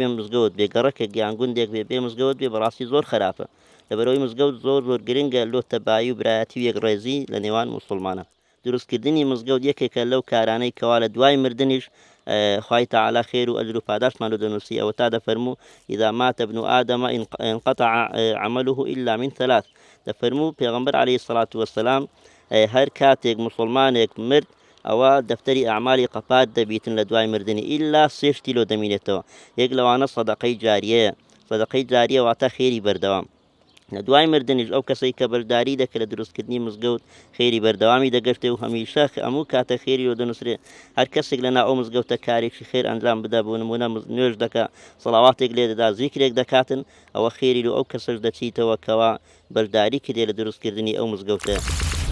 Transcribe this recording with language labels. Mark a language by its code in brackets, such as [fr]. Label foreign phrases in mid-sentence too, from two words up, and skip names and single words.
[ckb] مزگەوت بێ گەڕەکێک یان گوندێک بێ مزگەوت بێ بەڕاستی زۆر خراپە لەبەرەوەی مزگەوت زۆر گرنگە لۆ تەبایی و برایەتی و یەکڕێزی لە نێوان موسڵمانە دروستکردنی مزگەوت یەکێکە لەو کارانەی کەوا لە دوای مردنیش خوای تەعالی خێر و ئەجر و پاداشمان دەنووسی ئەوە تا دەفەرموو [ar] ئیذا مات ابن آدم انقطع عمله إلا من ثلاث [ckb] دەفەرموو پێغەمبەر [ar] عەلەیهی الصلاة والسلام [ckb] هەر کاتێک مسلمانێک مرد ئەوە دەفتەری ئەعمالی قەپات دەبیتن لە دوای مردنی ئیلا سێشتی لۆ دەمێنێتەوە یەک لەوانە سەدەقەی جاریەیە سەدەقەی جاریە واتە خێری بەردەوام لە دوای مردنیش ئەو کەسەی کە بەشداری دەکرد لە دروستکردنی مزگەوت خێری بەردەوامی دەگەشتێ و هەمیشە هەموو کاتە خێری لۆ دەنووسرێ هەر کەسێک لەناو ئەو مزگەوتە کارێکی خێر ئەنجام بدە بۆ نمونە نوێژ دەکا سەڵاواتێک لێ دەدا زیکرێک دەکاتن ئەوە خێری لۆ ئەو کەسەش دەچیتەوە کەوا بەشداری کردێ لە دروستکردنی ئەو مزگەوتە